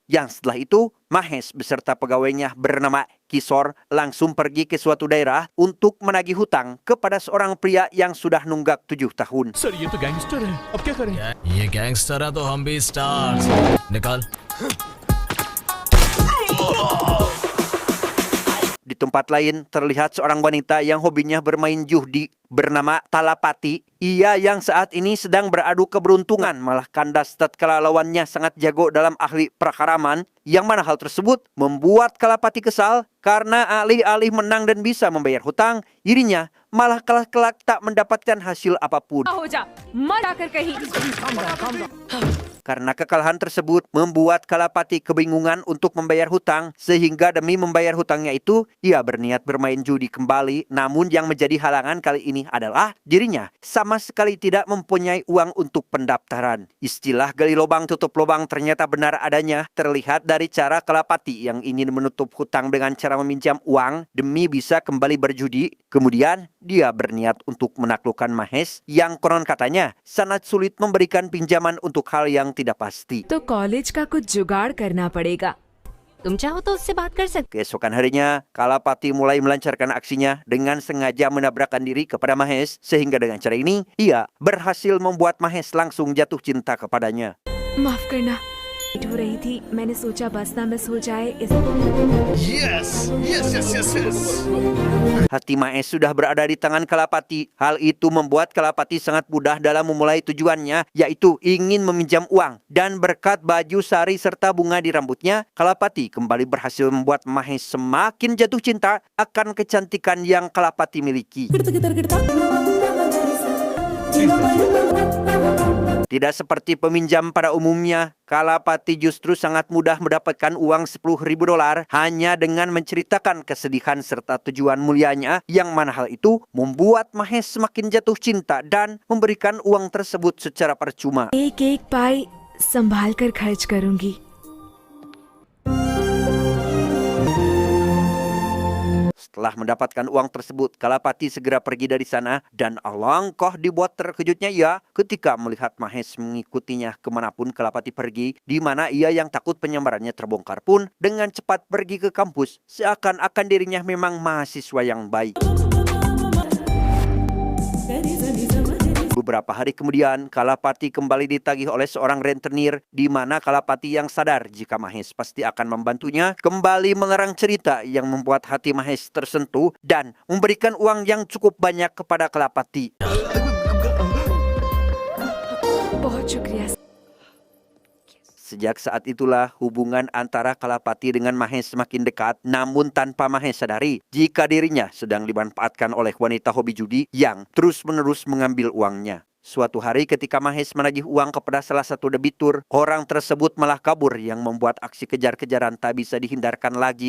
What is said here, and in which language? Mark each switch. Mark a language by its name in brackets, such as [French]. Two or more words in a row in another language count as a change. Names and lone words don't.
[Indonesian] Yang setelah itu, Mahesh beserta pegawainya bernama Kishore langsung pergi ke suatu daerah untuk menagih hutang kepada seorang pria yang sudah nunggak 7 tahun. [Hindi] सर ये तो गैंगस्टर है, अब क्या करें? ये गैंगस्टर है तो हम भी स्टार्स। निकाल। [Indonesian] Di tempat lain terlihat seorang wanita yang hobinya bermain judi bernama Talapati. Ia yang saat ini sedang beradu keberuntungan malah kandas tatkala lawannya sangat jago dalam ahli prakaraman, yang mana hal tersebut membuat Kalapati kesal karena alih-alih menang dan bisa membayar hutang, dirinya malah kalah kelak tak mendapatkan hasil apapun. [Hindi] हो जा मर आकर कहीं [Indonesian] Karena kekalahan tersebut membuat Kalapati kebingungan untuk membayar hutang, sehingga demi membayar hutangnya itu, ia berniat bermain judi kembali. Namun yang menjadi halangan kali ini adalah dirinya sama sekali tidak mempunyai uang untuk pendaftaran. Istilah gali lubang tutup lubang ternyata benar adanya, terlihat dari cara Kalapati yang ingin menutup hutang dengan cara meminjam uang demi bisa kembali berjudi. Kemudian dia berniat untuk menaklukkan Mahesh yang konon katanya sangat sulit memberikan pinjaman untuk hal yang tidak pasti. [Hindi] तो कॉलेज का कुछ जुगाड़ करना पड़ेगा। तुम चाहो तो उससे बात कर सकते। [Indonesian] Keesokan harinya, Kalapati mulai melancarkan aksinya dengan sengaja menabrakkan diri kepada Mahesh, sehingga dengan cara ini, ia berhasil membuat Mahesh langsung jatuh cinta kepadanya. [Hindi] माफ करना, लेट हो रही थी, मैंने सोचा बस ना मिस हो जाए इस [Indonesian] Hati Mahesh sudah berada di tangan Kalapati. Hal itu membuat Kalapati sangat mudah dalam memulai tujuannya, yaitu ingin meminjam uang. Dan berkat baju sari serta bunga di rambutnya, Kalapati kembali berhasil membuat Mahesh semakin jatuh cinta akan kecantikan yang Kalapati miliki. Tidak seperti peminjam pada umumnya, Kalapati justru sangat mudah mendapatkan uang $10.000 hanya dengan menceritakan kesedihan serta tujuan mulianya, yang mana hal itu membuat Mahesh semakin jatuh cinta dan memberikan uang tersebut secara percuma. [Hindi] एक एक पाई संभाल कर खर्च करूंगी। [Indonesian] Setelah mendapatkan uang tersebut, Kalapati segera pergi dari sana dan alangkah dibuat terkejutnya ia ketika melihat Mahesh mengikutinya kemanapun Kalapati pergi, di mana ia yang takut penyamarannya terbongkar pun dengan cepat pergi ke kampus, seakan-akan dirinya memang mahasiswa yang baik. Beberapa hari kemudian, Kalapati kembali ditagih oleh seorang rentenir, di mana Kalapati yang sadar jika Mahesh pasti akan membantunya, kembali mengerang cerita yang membuat hati Mahesh tersentuh dan memberikan uang yang cukup banyak kepada Kalapati. [Hindi] बहुत शुक्रिया। [Indonesian] Sejak saat itulah hubungan antara Kalapati dengan Mahesh semakin dekat, namun tanpa Mahesh sadari jika dirinya sedang dimanfaatkan oleh wanita hobi judi yang terus-menerus mengambil uangnya. Suatu hari ketika Mahesh menagih uang kepada salah satu debitur, orang tersebut malah kabur yang membuat aksi kejar-kejaran tak bisa dihindarkan lagi.